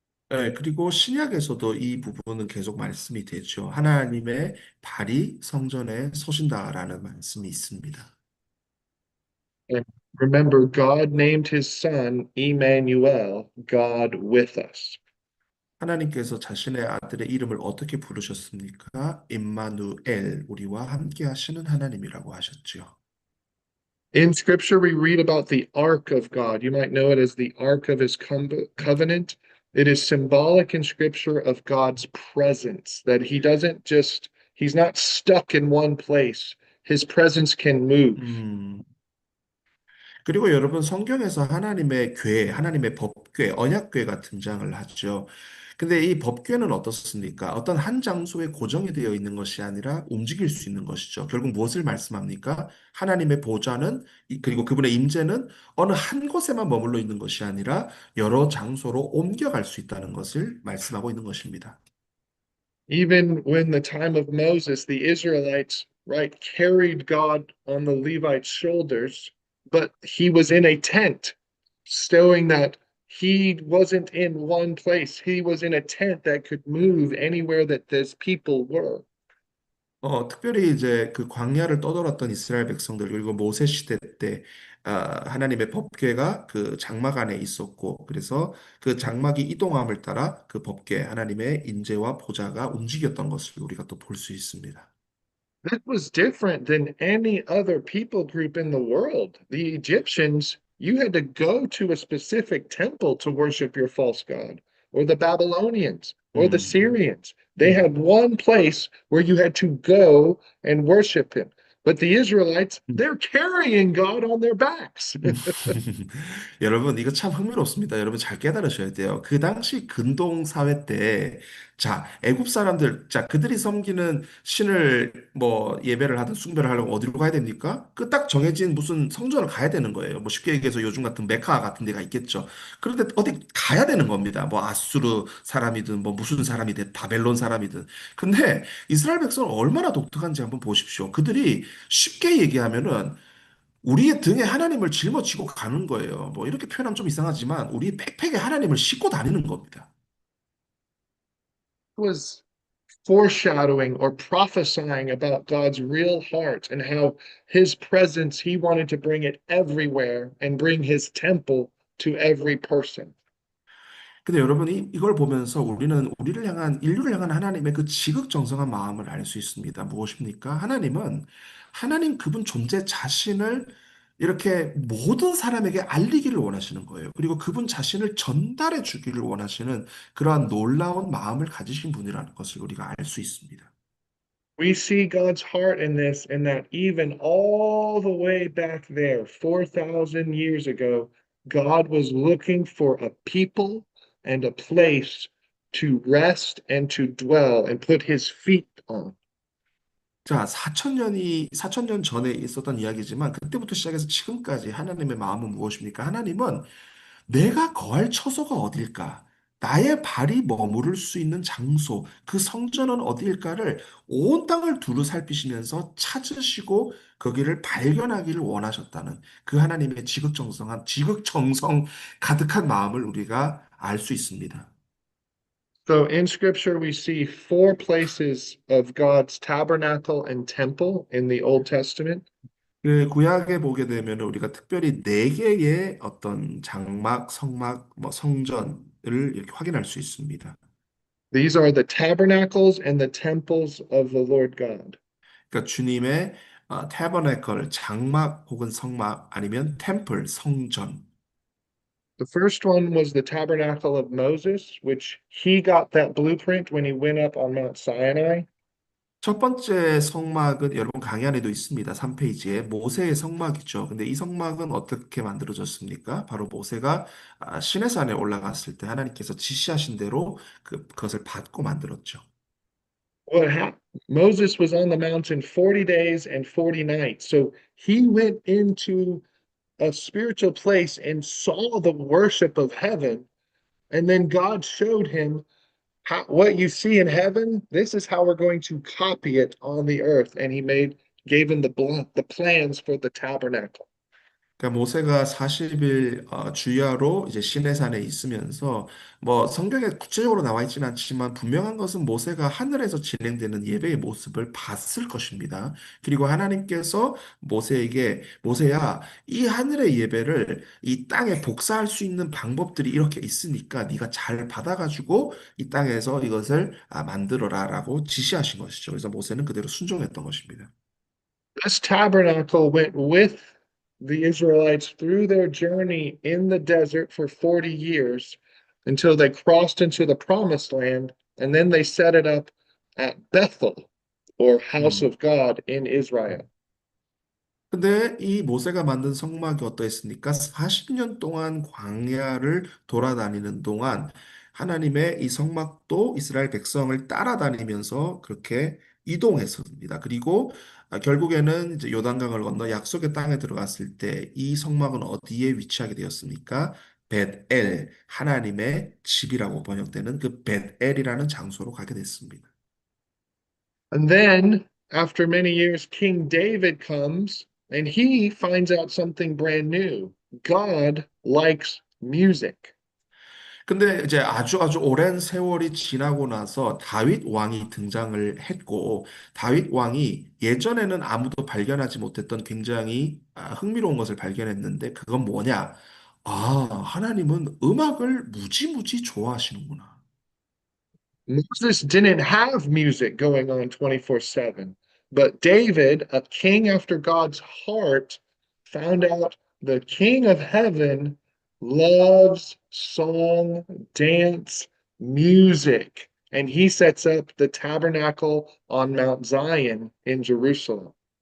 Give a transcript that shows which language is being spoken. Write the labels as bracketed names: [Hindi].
[Korean] 예, 그리고 신약에서도 이 부분은 계속 말씀이 되죠. 하나님의 발이 성전에 서신다라는 말씀이 있습니다. [English] And remember, God named his son Emmanuel, God with us. [Korean] 하나님께서 자신의 아들의 이름을 어떻게 부르셨습니까? 임마누엘, 우리와 함께 하시는 하나님이라고 하셨지요. [English] In scripture, we read about the ark of God. You might know it as the ark of his covenant. It is symbolic in scripture of God's presence, that he's not stuck in one place. His presence can move. [Korean] 음, 그리고 여러분 성경에서 하나님의 궤, 하나님의 법궤, 언약궤가 등장을 하죠. 근데 이 법궤는 어떻습니까? 어떤 한 장소에 고정이 되어 있는 것이 아니라 움직일 수 있는 것이죠. 결국 무엇을 말씀합니까? 하나님의 보좌는 그리고 그분의 임재는 어느 한 곳에만 머물러 있는 것이 아니라 여러 장소로 옮겨갈 수 있다는 것을 말씀하고 있는 것입니다. [English] Even when the time of Moses, the Israelites, right, carried God on the Levites' shoulders, but he was in a tent, showing that he wasn't in one place. He was in a tent that could move anywhere that those people were. [Korean] 특별히 이제 그 광야를 떠돌았던 이스라엘 백성들, 그리고 모세 시대 때, 하나님의 법궤가 그 장막 안에 있었고, 그래서 그 장막이 이동함을 따라 그 법궤, 하나님의 인재와 보좌가 움직였던 것을 우리가 또 볼 수 있습니다. [English] That was different than any other people group in the world. The Egyptians, you had to go to a specific temple to worship your false god, or the Babylonians, or the 음, Syrians. They 음. had one place where you had to go and worship him. But the Israelites, they're carrying God on their backs. [Korean] 여러분, 이거 참 흥미롭습니다. 여러분 잘 깨달으셔야 돼요. 그 당시 근동 사회 때, 자, 애굽 사람들, 자, 그들이 섬기는 신을 뭐 예배를 하든 숭배를 하려면 어디로 가야 됩니까? 그 딱 정해진 무슨 성전을 가야 되는 거예요. 뭐 쉽게 얘기해서 요즘 같은 메카 같은 데가 있겠죠. 그런데 어디 가야 되는 겁니다. 뭐 아수르 사람이든 뭐 무슨 사람이든 바벨론 사람이든. 근데 이스라엘 백성은 얼마나 독특한지 한번 보십시오. 그들이 쉽게 얘기하면은 우리의 등에 하나님을 짊어지고 가는 거예요. 뭐 이렇게 표현하면 좀 이상하지만 우리 백팩에 하나님을 싣고 다니는 겁니다. [English] Was foreshadowing or prophesying about God's real heart and how his presence, he wanted to bring it everywhere and bring his temple to every person. [Korean] 근데 여러분이 이걸 보면서 우리는 우리를 향한 인류를 향한 하나님의 그 지극정성한 마음을 알 수 있습니다. 무엇입니까? 하나님은 하나님 그분 존재 자신을 이렇게 모든 사람에게 알리기를 원하시는 거예요. 그리고 그분 자신을 전달해 주기를 원하시는 그러한 놀라운 마음을 가지신 분이라는 것을 우리가 알 수 있습니다. [English] We see God's heart in this, and that even all the way back there, 4,000 years ago, God was looking for a people and a place to rest and to dwell and put his feet on. [Korean] 자, 4천 년 전에 있었던 이야기지만 그때부터 시작해서 지금까지 하나님의 마음은 무엇입니까? 하나님은 내가 거할 처소가 어딜까? 나의 발이 머무를 수 있는 장소, 그 성전은 어디일까를 온 땅을 두루 살피시면서 찾으시고 거기를 발견하기를 원하셨다는 그 하나님의 지극정성 가득한 마음을 우리가 알 수 있습니다. [English] So in scripture, we see four places of God's tabernacle and temple in the Old Testament. [Korean] 그 구약에 보게 되면 우리가 특별히 네 개의 어떤 장막, 성막, 뭐 성전을 이렇게 확인할 수 있습니다. [English] These are the tabernacles and the temples of the Lord God. [Korean] 그러니까 주님의 타버네클, 장막 혹은 성막 아니면 템플, 성전. [English] The first one was the tabernacle of Moses, which he got that blueprint when he went up on Mount Sinai. [Korean] 첫 번째 성막은 여러분 강의 안에도 있습니다. 3페이지에 모세의 성막이죠. 근데 이 성막은 어떻게 만들어졌습니까? 바로 모세가 시내산에 올라갔을 때 하나님께서 지시하신 대로 그것을 받고 만들었죠. [English] What happened? Moses was on the mountain 40 days and 40 nights. So he went into a spiritual place and saw the worship of heaven. And then God showed him what you see in heaven. This is how we're going to copy it on the earth. And gave him the plans for the tabernacle. [Korean] 그러니까 모세가 40일 주야로 이제 시내산에 있으면서 뭐 성경에 구체적으로 나와 있지는 않지만 분명한 것은 모세가 하늘에서 진행되는 예배의 모습을 봤을 것입니다. 그리고 하나님께서 모세에게 모세야 이 하늘의 예배를 이 땅에 복사할 수 있는 방법들이 이렇게 있으니까 네가 잘 받아가지고 이 땅에서 이것을 만들어라라고 지시하신 것이죠. 그래서 모세는 그대로 순종했던 것입니다. [English] This tabernacle went with the Israelites through their journey in the desert for 40 years until they crossed into the promised land, and then they set it up at Bethel, or house 음. of God in Israel. [Korean] 근데 이 모세가 만든 성막이 어떠했습니까? 40년 동안 광야를 돌아다니는 동안 하나님의 이 성막도 이스라엘 백성을 따라다니면서 그렇게 이동했습니다. 그리고 결국에는 이제 요단강을 건너 약속의 땅에 들어갔을 때 이 성막은 어디에 위치하게 되었습니까? 벳엘, 하나님의 집이라고 번역되는 그 벳엘이라는 장소로 가게 됐습니다. [English] And then, after many years, King David comes and he finds out something brand new. God likes music. [Korean] 근데 이제 아주 오랜 세월이 지나고 나서 다윗 왕이 등장을 했고, 다윗 왕이 예전에는 아무도 발견하지 못했던 굉장히 흥미로운 것을 발견했는데, 그건 뭐냐? 아, 하나님은 음악을 무지무지 좋아하시는구나. [English] Moses didn't have music going on 24/7, but David, a king after God's heart, found out the king of heaven loves song, dance, music, and he sets up the tabernacle on Mount Zion in Jerusalem.